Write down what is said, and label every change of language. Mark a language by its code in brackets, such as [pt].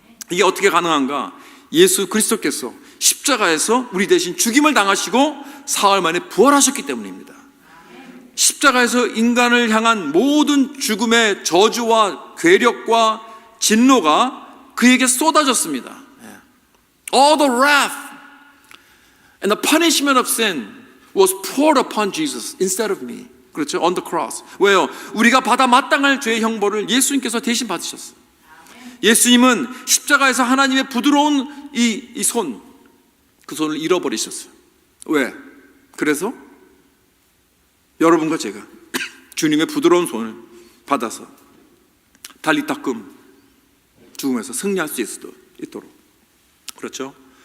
[ko] 이게 어떻게 가능한가? 예수 그리스도께서 십자가에서 우리 대신 죽임을 당하시고 사흘 만에 부활하셨기 때문입니다. 십자가에서 인간을 향한 모든 죽음의 저주와 괴력과 진노가 그에게 쏟아졌습니다. [en] All the wrath and the punishment of sin was poured upon Jesus instead of me. [ko] 그렇죠? [en] On the cross. [ko] 왜요? 우리가 받아 마땅할 죄의 형벌을 예수님께서 대신 받으셨어요. 예수님은 십자가에서 하나님의 부드러운 이 손, 그 손을 잃어버리셨어요. 왜? 그래서 여러분과 제가 주님의 부드러운 손을 받아서 달리타쿰 죽음에서 승리할 수 있도록. 그렇죠?